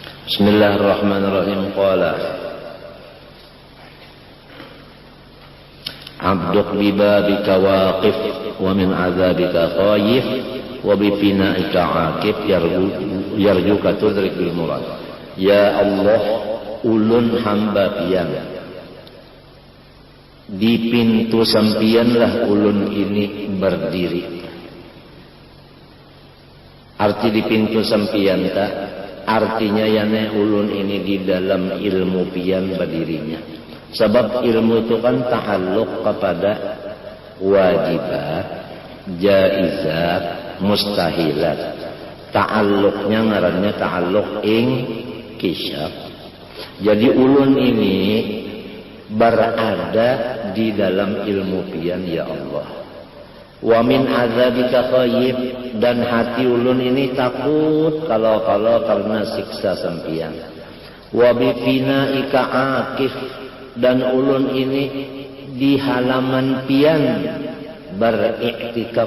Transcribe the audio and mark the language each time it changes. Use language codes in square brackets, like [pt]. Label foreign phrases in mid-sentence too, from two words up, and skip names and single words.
[ar] بسم الله الرحمن الرحيم. قال عبدك ببابك واقف ومن عذابك خائف وبفنائك عاقب يرجوك تدرك بالمراد. يا الله, [bjn] ulun hamba pian di pintu sampianlah ulun ini berdiri. Arti di pintu sampian tak artinya yane ulun ini di dalam ilmu pian berdirinya. Sebab ilmu itu kan ta'alluq kepada wajibat, jaizat, mustahilat. Ta'alluqnya ngarannya ta'alluq inkishaf. Jadi ulun ini berada di dalam ilmu pian ya Allah. [ar] ومن عذابك خائب, dan hati ulun ini takut kalau karena siksa sampian. وبفنائك عاكف, dan ulun ini di halaman pian beriktikaf.